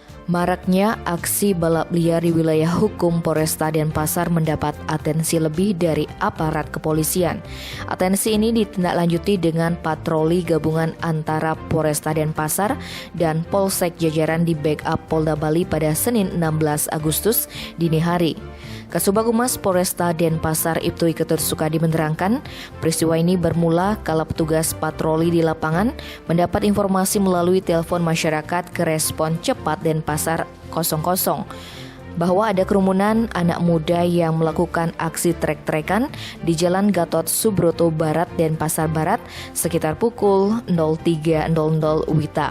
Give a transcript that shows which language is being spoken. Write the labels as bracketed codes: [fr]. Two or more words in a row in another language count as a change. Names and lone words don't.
[id] Maraknya aksi balap liar di wilayah hukum Polresta Denpasar mendapat atensi lebih dari aparat kepolisian. Atensi ini ditindaklanjuti dengan patroli gabungan antara Polresta Denpasar dan Polsek jajaran di backup Polda Bali pada Senin 16 Agustus dini hari. Kasubag Humas Polresta Denpasar Ibtu Ketut Sukadi menerangkan, peristiwa ini bermula kala petugas patroli di lapangan mendapat informasi melalui telepon masyarakat ke Respon Cepat Denpasar 00 bahwa ada kerumunan anak muda yang melakukan aksi trek-trekan di Jalan Gatot Subroto Barat Denpasar Barat sekitar pukul 03.00 WITA.